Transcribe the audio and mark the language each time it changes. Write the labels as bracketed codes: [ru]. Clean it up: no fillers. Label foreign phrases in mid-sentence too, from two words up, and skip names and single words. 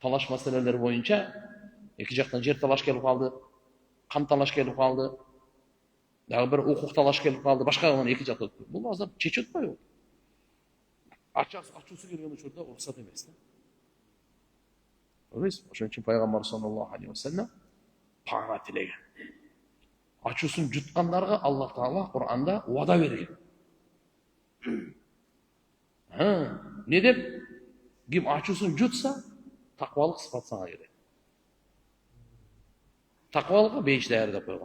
[ky] талаш маселелер боюнча эки жактан жер талаш келип калды, кан талаш келип калды, дагы бир укук талаш келип калды, башка эки жакта өттү. Бул азыр чечип атпайбы? Ачуусу келген учурда уруксат эмес да. Эмес, ошон үчүн пайгамбар [ar] صلى الله عليه وسلم [ky] пана тилеген. Ачуусун жуткандарга Аллах Таала Кур'анда убада берген. Не деп? Ким ачуусун жутса, таквалык сыпатсаңа керек. Таквалыкка бейиш даярдап койгон.